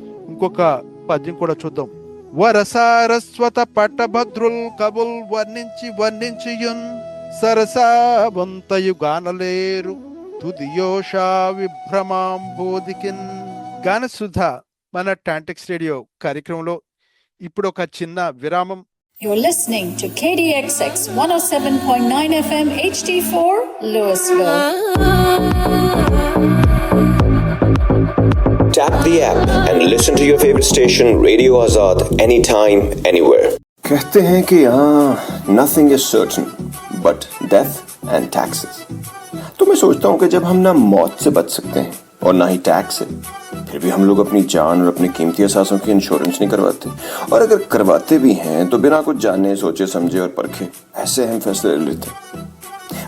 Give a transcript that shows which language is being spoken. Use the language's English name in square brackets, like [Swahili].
[Telugu] ఇంకొక పద్యం కూడా చూద్దాం. వరసారస్వత పట్టభద్రుల్ కబుల్ వర్ణించియున్ సరసావంతయు గానలేరు తుదియోషా విభ్రమాంబోదికిన్. గానసుధ మన టాంటెక్స్ రేడియో కార్యక్రమంలో ఇప్పుడు ఒక చిన్న విరామం. [English] You're listening to KDXX 107.9 FM HD4 Louisville. Tap the app and listen to your favorite station Radio Azad anytime, anywhere. [Hindi] कहते हैं कि यहाँ [English] nothing is certain, but death and taxes. [Hindi] तो मैं सोचता हूँ कि जब हम ना मौत से बच सकते हैं और ना ही टैक्स से, फिर भी हम लोग अपनी जान और अपने कीमती एहसासों की इंश्योरेंस नहीं करवाते, और अगर करवाते भी हैं तो बिना कुछ जाने सोचे समझे और परखे ऐसे अहम फैसले ले लेते हैं।